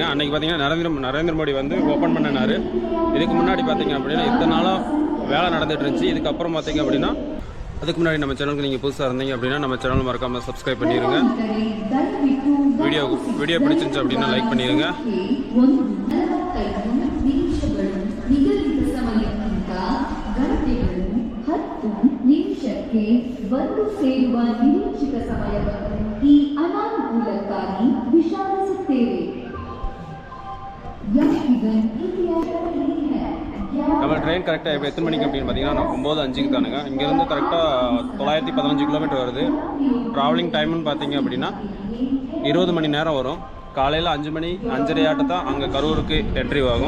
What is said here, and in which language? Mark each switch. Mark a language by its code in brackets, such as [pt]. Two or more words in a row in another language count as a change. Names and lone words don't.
[ta] அன்றைக்கி பார்த்தீங்கன்னா நரேந்திர மோடி வந்து ஓப்பன் பண்ணினார். இதுக்கு முன்னாடி பார்த்தீங்க அப்படின்னா இத்தனை நாளாக வேலை நடந்துகிட்டு இருந்துச்சு. இதுக்கப்புறம் பார்த்தீங்க அப்படின்னா அதுக்கு முன்னாடி நம்ம சேனலுக்கு நீங்கள் புதுசாக இருந்தீங்க அப்படின்னா நம்ம சேனல் மறக்காமல் சப்ஸ்கிரைப் பண்ணிடுங்க. வீடியோ பிடிச்சிருந்துச்சு அப்படின்னா லைக் பண்ணிடுங்க. [kn] ನಿಮಿಷಕ್ಕೆ ಬಂದು ಸೇರುವ ನಿರೀಕ್ಷಿತ ಸಮಯವನ್ನು ಈ ಅನಾನುಕೂಲಕ್ಕಾಗಿ ವಿಷಾದಿಸುತ್ತೇವೆ. [ta] நம்ம ட்ரெயின் கரெக்டாக இப்போ எத்தனை மணிக்கு அப்படின்னு பார்த்தீங்கன்னா 9:05க்கு தானுங்க. இங்கேருந்து கரெக்டாக 915 கிலோமீட்டர் வருது. [en] travelling timenu [ta] பார்த்தீங்க அப்படின்னா 20 மணி நேரம் வரும். காலையில் 5 மணி 5:30 ஆட்டத்தான் அங்கே கரூருக்கு என்ட்ரி ஆகும்.